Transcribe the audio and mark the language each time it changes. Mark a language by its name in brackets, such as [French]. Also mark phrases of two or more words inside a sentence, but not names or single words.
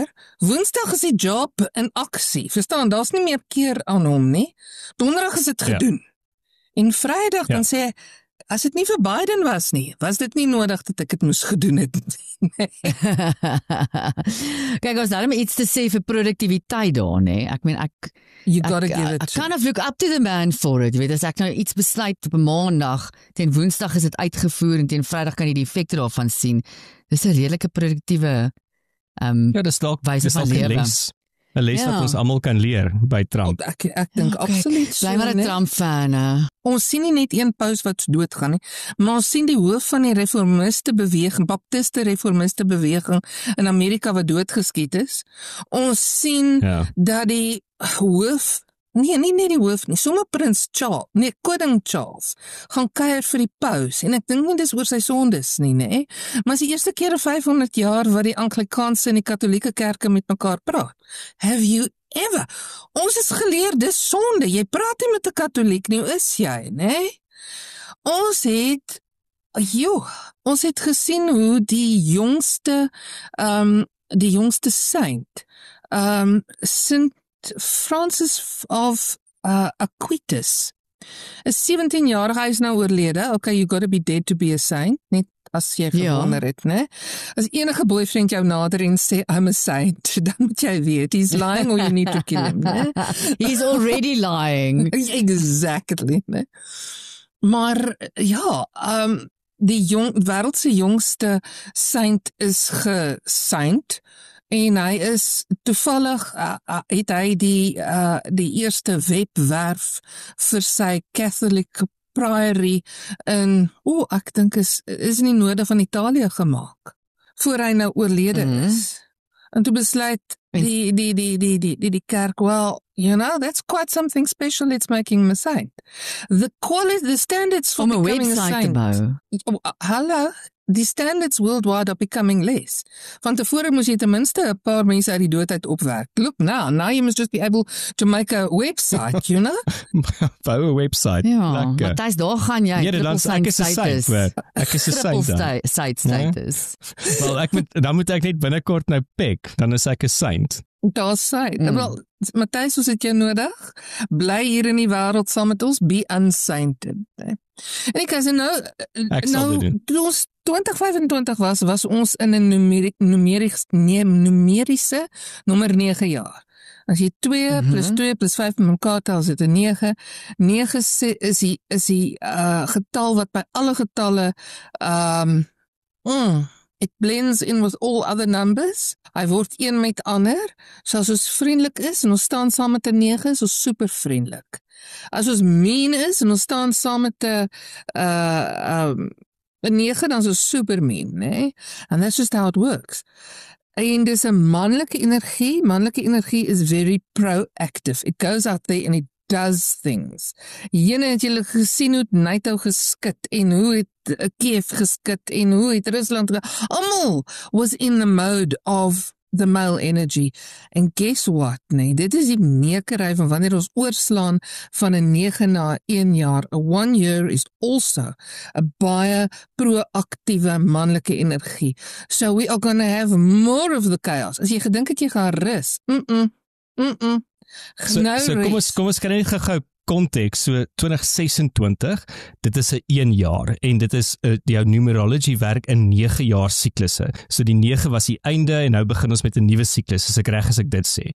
[Afrikaans] Woensdag is die job in aksie. Verstaan, daar's nie meer keer aan hom nie. Donderdag is dit gedoen. En Vrydag dan sê hy, as dit nie vir Biden was nie, was dit nie nodig dat ek dit moes gedoen het nie. Kyk, ons daarmee iets te sê vir produktiwiteit daar, né? Ek meen [English] You gotta give it. I kind of look up to the man for it. [Afrikaans] Jy weet, as ek nou iets besluit op 'n maandag, teen Woensdag is dit uitgevoer en teen Vrydag kan jy die effekte daarvan sien. Dis 'n redelike produktiewe ja, dis dalk 'n les wat ons almal kan leer by Trump. Ek dink absoluut so. Bly maar 'n Trump-fan. Ons sien nie net een paus wat doodgaan nie, maar ons sien die hoof van die reformiste beweging, baptiste reformiste beweging in Amerika wat doodgeskiet is. Ons sien dat die hoof, nie die hoof nie, sommer prins Charles, koning Charles, gaan kuier vir die paus, en ek dink nie dis oor sy sondes nie, né? Maar is die eerste keer in 500 jaar wat die Anglikaanse en die Katolieke kerke met mekaar praat. [English] Have you ever? [Afrikaans] Ons is geleer, dis sonde, jy praat nie met 'n Katoliek nie, is jy, né? Ons het gesien hoe die jongste saint, Sint Francis of Aquitas, is 17-jarige, hy is nou oorlede. [English] Okay, you gotta be dead to be a saint, [Afrikaans] net as jy gewonder het, né? As enige boyfriend jou nader en sê, [English] I'm a saint, [Afrikaans] dan moet jy weet, [English] he's lying or you need to kill him, né? He's already lying. Exactly, [Afrikaans] né? Maar, die wêreldse jongste saint is gesaint, en hy is toevallig het hy die eerste webwerf vir sy Catholic Priory in ek dink is in die noorde van Italië gemaak voor hy nou oorlede is. En toe besluit die kerk, [English] well, that's quite something special, let's making him a saint. The standards for becoming a saint. [Afrikaans] Hallo. [English] Die standards worldwide are becoming less. [Afrikaans] Van tevore moes jy ten minste 'n paar mense uit die dood uit opwerk. [English] Look now you must just be able to make a website, you know? [Afrikaans] Bou 'n website. Ja, Matthys, daar gaan jy. Ek is 'n saint. Ek is 'n [English] saint status. [Afrikaans] Wel, dan moet ek net binnekort nou pek, dan is ek 'n saint. Daar's saint. Wel, Matthys, ons het jou nodig. Bly hier in die wêreld saam met ons, [English] be unsainted. [Afrikaans] En ek sê nou 2025 was ons in 'n numerische nommer 9 jaar. As jy 2 plus 2 plus 5 met mekaar tel, is dit 'n 9. 9 is die getal wat by alle getalle [English] it blends in with all other numbers. [Afrikaans] Hy word een met ander. So as ons vriendelik is en ons staan saam met 'n 9, is ons super vriendelik. As ons mean is en ons staan saam met 'n 9, dan is ons super mean, né? [English] And that's just how it works. [Afrikaans] En dis 'n manlike energie. Manlike energie [English] is very proactive. It goes out there and it does things. [Afrikaans] Jene het julle gesien hoe NATO geskit en hoe het Kiev geskit en hoe het Rusland almal was [English] in the mode of the male energy. [Afrikaans] En [English] guess what, [Afrikaans] nee, dit is die nekery van wanneer ons oorslaan van 'n 9 na 1 jaar. [English] A 1 year is also [Afrikaans] 'n baie proaktiewe manlike energie. [English] So we are going to have more of the chaos. [Afrikaans] As jy gedink het jy gaan rus. So kom ons kry net gou konteks. So 2026, dit is 'n 1 jaar en dit is jou numerology werk in 9 jaar siklusse. So die 9 was die einde en nou begin ons met 'n nuwe siklus, as ek reg as ek dit sê.